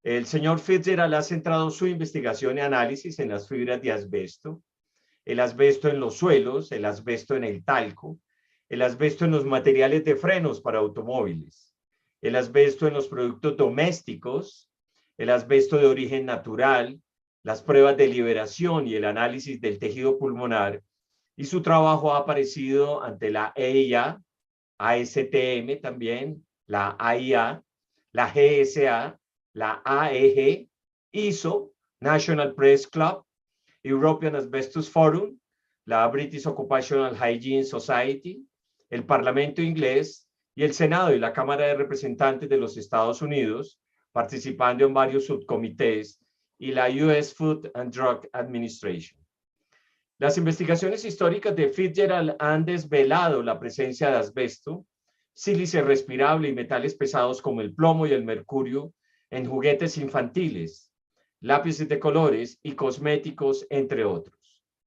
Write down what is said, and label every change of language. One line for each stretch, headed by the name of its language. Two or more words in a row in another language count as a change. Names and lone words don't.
Spanish: El señor Fitzgerald ha centrado su investigación y análisis en las fibras de asbesto, el asbesto en los suelos, el asbesto en el talco, el asbesto en los materiales de frenos para automóviles, el asbesto en los productos domésticos, el asbesto de origen natural, las pruebas de liberación y el análisis del tejido pulmonar, y su trabajo ha aparecido ante la EIA, ASTM también, la AIA, la GSA, la AEG, ISO, National Press Club, European Asbestos Forum, la British Occupational Hygiene Society, el Parlamento inglés y el Senado y la Cámara de Representantes de los Estados Unidos, participando en varios subcomités, y la US Food and Drug Administration. Las investigaciones históricas de Fitzgerald han desvelado la presencia de asbesto, sílice respirable y metales pesados como el plomo y el mercurio en juguetes infantiles, lápices de colores y cosméticos, entre otros.